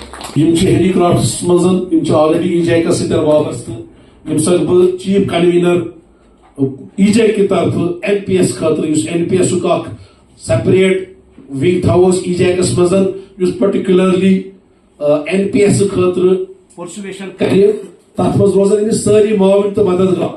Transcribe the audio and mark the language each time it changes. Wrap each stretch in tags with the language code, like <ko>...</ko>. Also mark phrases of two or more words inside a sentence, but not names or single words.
<ks>ہینڈی کرافٹس مز آلریڈی ای جیکس ست وابستہ یم سات بہ</ks> <en>chief convener</en> <ks>ای جیک</ks> <ur>کی طرف</ur> <ks>این پی ایس خاطر این پی ایس</ks> <en>separate wing</en> <ks>تھوس ای جیکس مز پرٹیکولرلی این پی ایس خاطر پرسویشن کرے تر مز روزن امس ساری معاون تو مددگار.</ks>